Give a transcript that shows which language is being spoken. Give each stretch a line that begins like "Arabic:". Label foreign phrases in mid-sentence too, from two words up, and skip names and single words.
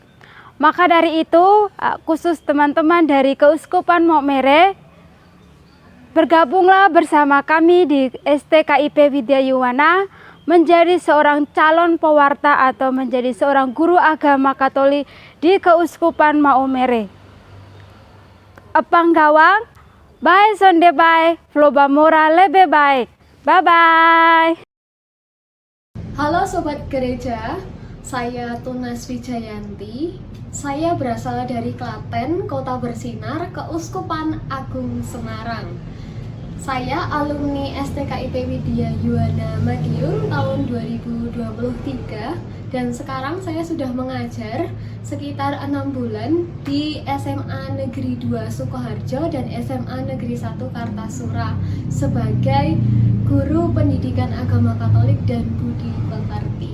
Indonesian: Maka dari itu, khusus teman-teman dari Keuskupan Maumere, bergabunglah bersama kami di STKIP Widya Yuwana menjadi seorang calon pewarta atau menjadi seorang guru agama Katolik di Keuskupan Maumere.
Sika: Epang gawang,
Kupang Malay: bye sonde bye, floba mora lebe baik.
English: Bye-bye.
Indonesian: Halo Sobat Gereja, saya Tunas Wijayanti. Saya berasal dari Klaten, Kota Bersinar, Keuskupan Agung Semarang. Saya alumni STKIP Widya Yuwana Madiun tahun 2023 dan sekarang saya sudah mengajar sekitar 6 bulan di SMA Negeri 2 Sukoharjo dan SMA Negeri 1 Kartasura sebagai guru pendidikan agama Katolik dan budi pekerti.